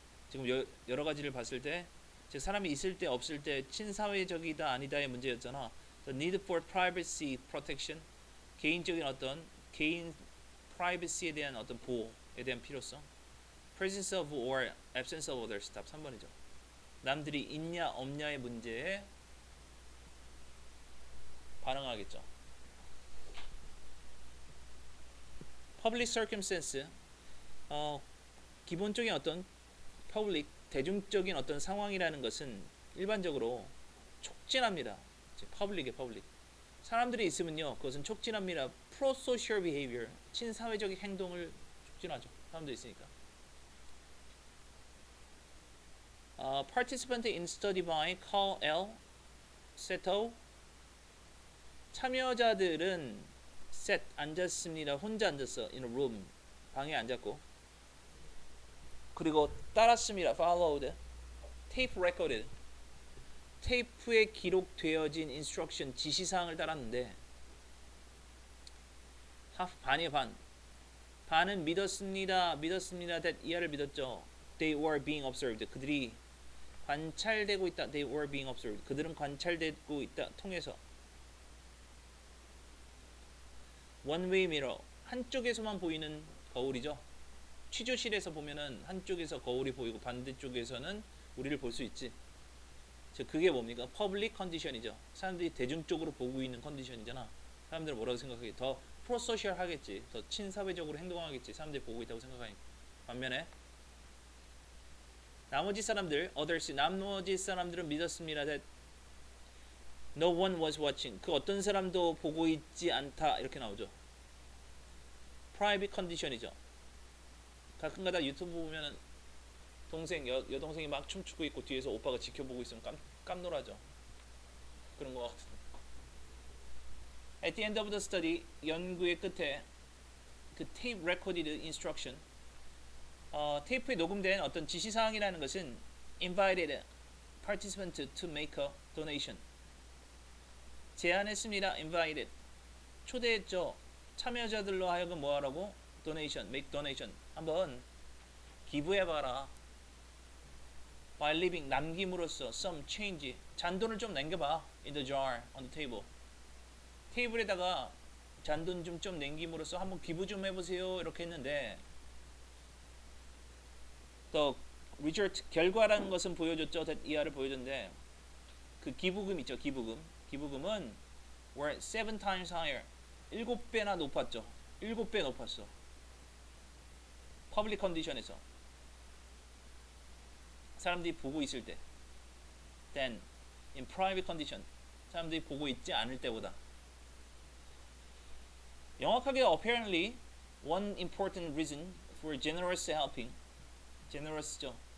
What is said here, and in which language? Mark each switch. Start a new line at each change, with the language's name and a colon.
Korean: 지금 여러 가지를 봤을 때 사람이 있을 때 없을 때 친사회적이다 아니다의 문제였잖아.
English: The need for privacy protection.
Korean: 개인적인 개인 privacy에 대한 어떤 보호에 대한 필요성.
English: Presence of or absence of others.
Korean: 답 3번이죠. 남들이 있냐 없냐의 문제에 반응하겠죠.
English: Public circumstance.
Korean: 기본적인 어떤 public 대중적인 어떤 상황이라는 것은 일반적으로 촉진합니다. public의 public. 사람들이 있으면요, 그것은 촉진합니다.
English: pro-social behavior,
Korean: 친사회적 행동을 촉진하죠. 사람들이 있으니까.
English: Participant in study by Carl L. Seto.
Korean: 참여자들은 앉았습니다. 혼자 앉았어.
English: In a room.
Korean: 방에 앉았고. 그리고 따랐습니다.
English: Followed. Tape recorded.
Korean: 테이프에 기록되어진 instruction, 지시사항을 따랐는데 반이에요. 반은 믿었습니다. that 이하를 믿었죠.
English: They were being observed.
Korean: 그들이 관찰되고 있다.
English: They were being observed.
Korean: 그들은 관찰되고 있다. 통해서
English: one way mirror.
Korean: 한쪽에서만 보이는 거울이죠. 취조실에서 보면은 한쪽에서 거울이 보이고 반대쪽에서는 우리를 볼 수 있지. 즉 그게 뭡니까? 퍼블릭 컨디션이죠. 사람들이 대중적으로 보고 있는 컨디션이잖아. 사람들은 뭐라고 생각하겠지? 더 프로소셜 하겠지. 더 친사회적으로 행동하겠지. 사람들이 보고 있다고 생각하니까. 반면에 나머지 사람들, others, 나머지 사람들은 믿었습니다.
English: that no one was watching.
Korean: 그 어떤 사람도 보고 있지 않다. 이렇게 나오죠. private condition이죠. 가끔가다 유튜브 보면은 여동생이 막 춤추고 있고 뒤에서 오빠가 지켜보고 있으면 깜놀하죠. 그런 거 같은.
English: At the end of the study,
Korean: 연구의 끝에 그
English: tape recorded instruction,
Korean: 테이프에 녹음된 어떤 지시사항이라는 것은
English: invited participant to make a donation.
Korean: 제안했습니다. invited. 초대했죠. 참여자들로 하여금 뭐 하라고?
English: donation, make donation.
Korean: 한번 기부해봐라.
English: By leaving,
Korean: 남김으로써
English: some change,
Korean: 잔돈을 좀 남겨봐.
English: in the jar, on the table.
Korean: 테이블에다가 잔돈 좀 남김으로써 한번 기부 좀 해보세요. 이렇게 했는데 또 result, 결과라는 것은 보여줬죠. 이하를 보여줬는데 그 기부금 있죠. 기부금은
English: were 7 times higher.
Korean: 7배나 높았죠. 7배 높았어. 퍼블릭 컨디션에서 사람들이 보고 있을 때
English: than in private condition,
Korean: 사람들이 보고 있지 않을 때보다. 영악하게
English: apparently one important reason for generous helping, generous죠.